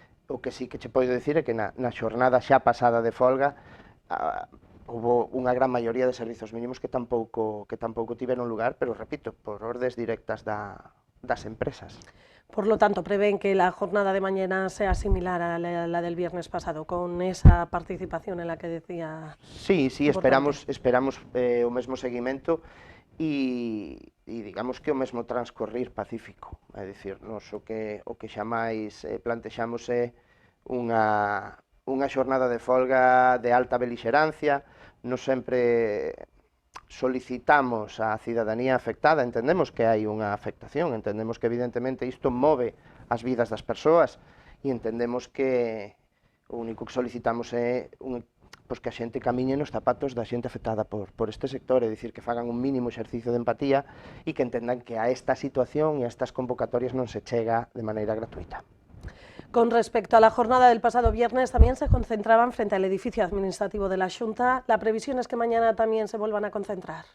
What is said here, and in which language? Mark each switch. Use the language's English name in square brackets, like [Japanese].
[Galician] O que sí que che podo dicir é que na xornada xa pasada de folga, houve unha gran maioría de servizos mínimos que tampouco tiveron lugar, pero repito, por ordes directas das empresas. [Spanish] Por lo tanto, prevén que la jornada de mañana sea similar a la del viernes pasado, con esa participación en la que decía. [Galician] Sí, esperamos o mesmo seguimento e digamos que o mesmo transcorrir pacífico. É dicir, nos o que xamais plantexamos é unha xornada de folga de alta belixerancia. Nos sempre solicitamos á cidadanía afectada, entendemos que hai unha afectación, entendemos que evidentemente isto move as vidas das persoas e entendemos que o único que solicitamos é pois que a xente camiñe nos zapatos da xente afectada por este sector, é dicir, que fagan un mínimo exercicio de empatía e que entendan que a esta situación e a estas convocatorias non se chega de maneira gratuita. [Spanish] Con respecto a la jornada del pasado viernes, también se concentraban frente al edificio administrativo de la Xunta. ¿La previsión es que mañana también se vuelvan a concentrar?